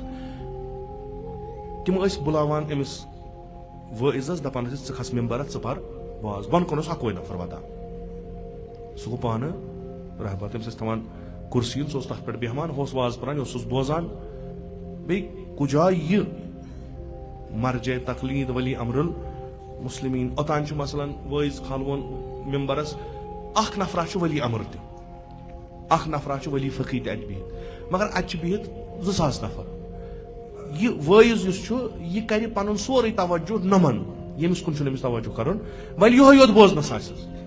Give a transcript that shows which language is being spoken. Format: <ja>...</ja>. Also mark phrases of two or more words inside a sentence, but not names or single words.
<ks>تِم ٲسۍ بُلاوان أمِس وٲعظس دپان ٲسِس ژٕ کھس ممبرس ژٕ پر واز. بۄن کُن اوس اکوے نفر واتان سُہ گوٚو پانہٕ رہبر. تٔمِس ٲسۍ تھاوان کُرسی سُہ اوس تتھ پٮ۪ٹھ بیہوان ہُہ اوس واز پران یہِ اوسُس بوزان. بیٚیہِ کُجا یہِ مرجے تقلید ولی امر المسلمین اوٚتان چھُ مثلاً وٲعظ کھالوُن ممبرس اکھ نفرا چھُ ولی امر تہِ اکھ نفرا چھُ ولی فقی تہِ اتہِ بِہِتھ مگر اتہِ چھِ بِہِتھ 2000 نفر. یہ وٲعظ یُس چھُ یہِ کرِ پنُن سورُے توجہ نمن ییٚمِس کُن چھُنہٕ أمِس توجہ کرُن وۄنۍ یِہوے یوت بوزنس آسٮ۪س.</ks>